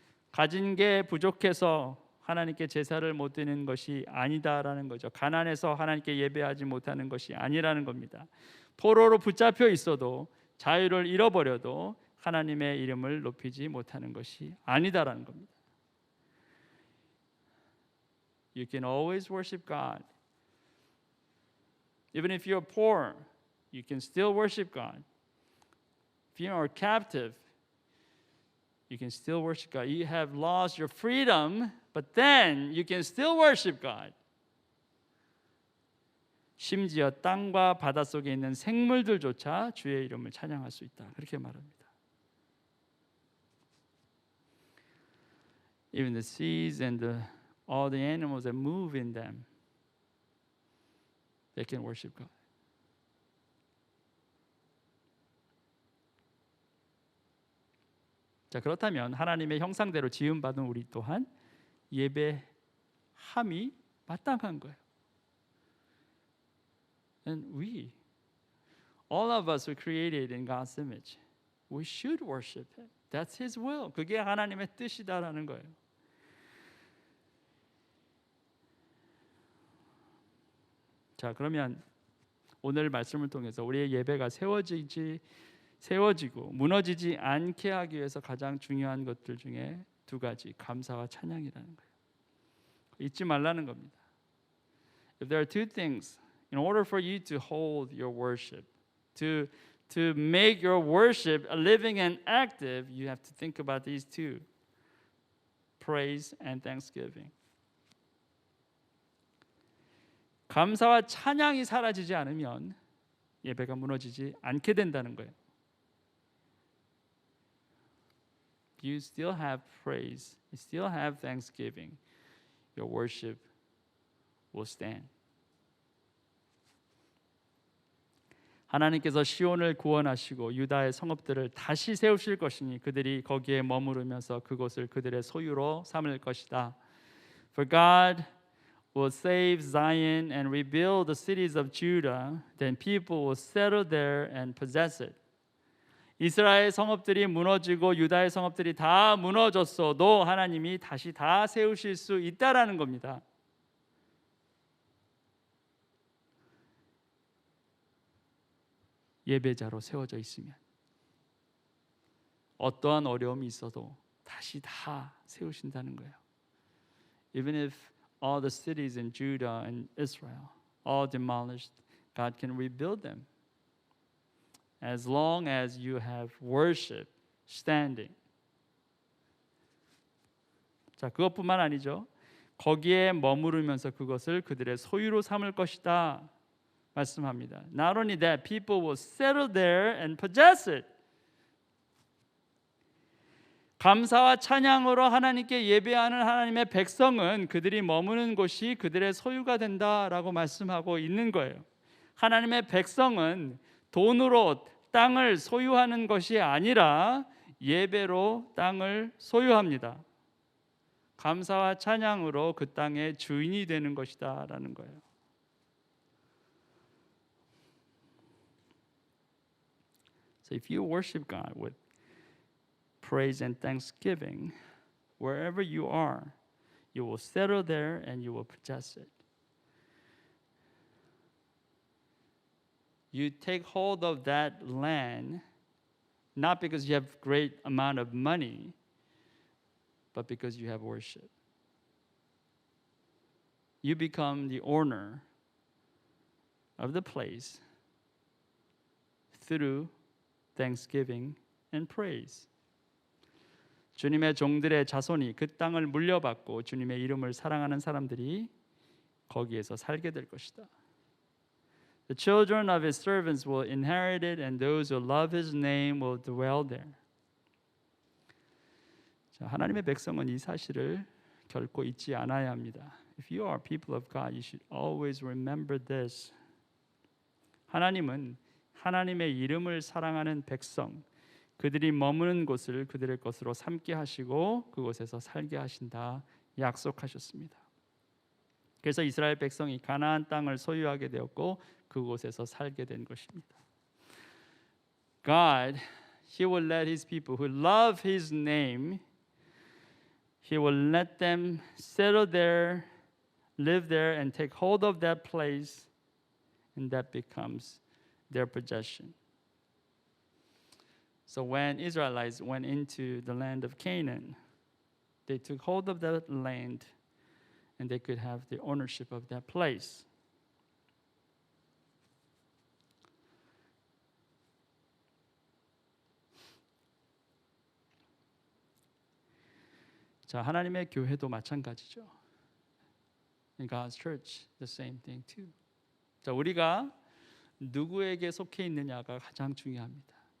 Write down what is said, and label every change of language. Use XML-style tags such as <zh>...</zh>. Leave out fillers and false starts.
<ko>가진 게 부족해서 하나님께 제사를 못 드리는 것이 아니다라는 거죠. 가난해서 하나님께 예배하지 못하는 것이 아니라는 겁니다. 포로로 붙잡혀 있어도 자유를 잃어버려도 하나님의 이름을 높이지 못하는 것이 아니다라는 겁니다.</ko> <en>You can always worship God. Even if you're poor, you can still worship God. If you are captive, you can still worship God. You have lost your freedom, but then you can still worship God.</en> <ko>심지어 땅과 바다 속에 있는 생물들조차 주의 이름을 찬양할 수 있다. 그렇게 말합니다.</ko> <en>Even the seas and all the animals that move in them, they can worship God.</en> <ko>자, 그렇다면 하나님의 형상대로 지음받은 우리 또한 예배함이 마땅한 거예요.</ko> <en>And we, all of us were created in God's image. We should worship Him. That's His will.</en> <ko>그게 하나님의 뜻이다라는 거예요. 자, 그러면 오늘 말씀을 통해서 우리의 예배가 세워지고 무너지지 않게 하기 위해서 가장 중요한 것들 중에 두 가지, 감사와 찬양이라는 거예요. 잊지 말라는 겁니다.</ko> <en>If there are two things, in order for you to hold your worship, to make your worship a living and active, you have to think about these two: praise and thanksgiving.</en> <ko>감사와 찬양이 사라지지 않으면 예배가 무너지지 않게 된다는 거예요.</ko> <en>You still have praise, you still have thanksgiving, your worship will stand.</en> <ko>하나님께서 시온을 구원하시고 유다의 성읍들을 다시 세우실 것이니 그들이 거기에 머무르면서 그곳을 그들의 소유로 삼을 것이다.</ko> <en>For God will save Zion and rebuild the cities of Judah, then people will settle there and possess it.</en> <ko>이스라엘 성읍들이 무너지고 유다의 성읍들이 다 무너졌어도 하나님이 다시 다 세우실 수 있다라는 겁니다. 예배자로 세워져 있으면 어떠한 어려움이 있어도 다시 다 세우신다는 거예요.</ko> <en>Even if all the cities in Judah and Israel all demolished, God can rebuild them. As long as you have worship standing.</en> <ko>자, 그것뿐만 아니죠. 거기에 머무르면서 그것을 그들의 소유로 삼을 것이다 말씀합니다.</ko> <en>Not only that, people will settle there and possess it.</en> <ko>감사와 찬양으로 하나님께 예배하는 하나님의 백성은 그들이 머무는 곳이 그들의 소유가 된다라고 말씀하고 있는 거예요. 하나님의 백성은 돈으로 땅을 소유하는 것이 아니라 예배로 땅을 소유합니다. 감사와 찬양으로 그 땅의 주인이 되는 것이다라는 거예요.</ko> <en>So if you worship God with praise and thanksgiving, wherever you are, you will settle there and you will possess it. You take hold of that land not because you have great amount of money, but because you have worship. You become the owner of the place through thanksgiving and praise.</en> <ko>주님의 종들의 자손이 그 땅을 물려받고 주님의 이름을 사랑하는 사람들이 거기에서 살게 될 것이다.</ko> <en>The children of his servants will inherit it, and those who love his name will dwell there.</en> <ko>자, 하나님의 백성은 이 사실을 결코 잊지 않아야 합니다.</ko> <en>If you are people of God, you should always remember this.</en> <ko>하나님은 하나님의 이름을 사랑하는 백성, 그들이 머무는 곳을 그들의 것으로 삼게 하시고 그곳에서 살게 하신다 약속하셨습니다. 그래서 이스라엘 백성이 가나안 땅을 소유하게 되었고 그곳에서 살게 된 것입니다.</ko> <en>God, He will let His people who love His name, He will let them settle there, live there, and take hold of that place, and that becomes their possession. So when Israelites went into the land of Canaan, they took hold of that land, and they could have the ownership of that place.</en> <ko>자, 하나님의 교회도 마찬가지죠.</ko> <en>In God's church, the same thing too.</en> <ko>자, 우리가 누구에게 속해 있느냐가 가장 중요합니다.</ko>